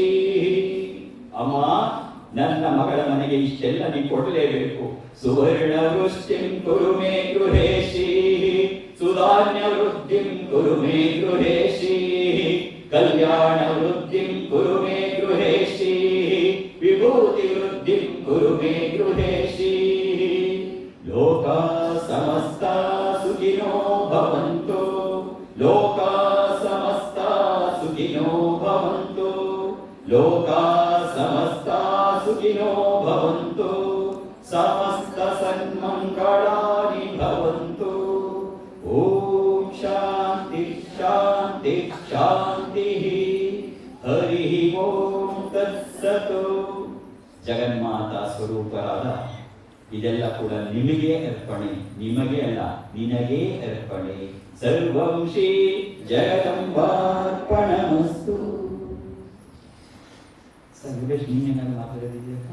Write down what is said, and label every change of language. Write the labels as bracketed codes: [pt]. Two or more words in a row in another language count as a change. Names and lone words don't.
[kn] ಅಮ್ಮ, ನನ್ನ ಮಗಳ ಮನೆಗೆ ಇಷ್ಟೆಲ್ಲ ನೀ ಕೊಡಲೇಬೇಕು. [sa] ಸುವರ್ಣ ವೃಷ್ಟಿಂ ಕುರು ಮೇ ಗೃಹೇಶಿ, ಸುಧಾನ್ಯ ವೃದ್ಧಿಂ ಕುರು ಮೇ ಗೃಹೇಶಿ, ಕಲ್ಯಾಣ ವೃದ್ಧಿಂ ಕುರು ಮೇ ಗೃಹೇಶಿ, ವಿಭೂತಿ ವೃದ್ಧಿಂ ಕುರು ಮೇ ಗೃಹೇಶಿ. ಲೋಕ ಸಮಸ್ತ ಸುಖಿನೋ ಭವಂತು, ಲೋಕ ಸಮಸ್ತ ಸುಖಿನೋ ಭವಂತು, ಲೋಕ ಸಮಸ್ತ ಸುಖಿನೋ ಭವಂತು, ಸಮಸ್ತ ಸನ್ಮಂಗಳಾನಿ ಭವಂತು. ಓಂ ಶಾಂತಿ ಶಾಂತಿ ಶಾಂತಿ. ಹರಿ ಓಂ ತತ್ಸತ್. [kn] ಜಗನ್ಮಾತಾ ಸ್ವರೂಪರಾದ ಇದೆಲ್ಲ ಕೂಡ ನಿಮಗೆ ಅರ್ಪಣೆ, ನಿಮಗೆ ಅಲ್ಲ ನಿನಗೇ ಅರ್ಪಣೆ. [sa] ಸರ್ವಂ ಶ್ರೀ ಜಗದಂಬಾರ್ಪಣಮಸ್ತು. [kn] ಸಂದೇಶ್ ನೀನೇನಾದ್ರು ಮಾತಾಡೋದಿದೆಯಾ?